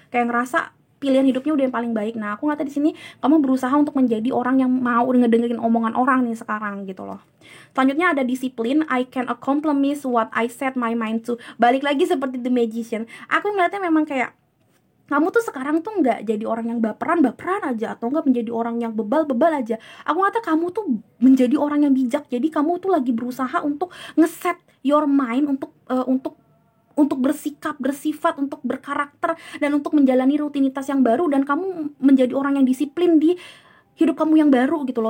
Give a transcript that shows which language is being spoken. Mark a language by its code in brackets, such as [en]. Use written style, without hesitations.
[id] Kayak ngerasa pilihan hidupnya udah yang paling baik. Nah, aku ngeliat di sini kamu berusaha untuk menjadi orang yang mau ngedengerin omongan orang nih sekarang gitu loh. Selanjutnya ada disiplin. [en] I can accomplish what I set my mind to. [id] Balik lagi seperti The Magician. Aku ngeliatnya memang kayak kamu tuh sekarang tuh nggak jadi orang yang baperan aja, atau nggak menjadi orang yang bebal aja. Aku ngata kamu tuh menjadi orang yang bijak. Jadi kamu tuh lagi berusaha untuk ngeset [en] your mind [id] untuk bersikap, bersifat, untuk berkarakter, dan untuk menjalani rutinitas yang baru, dan kamu menjadi orang yang disiplin di hidup kamu yang baru gitu loh.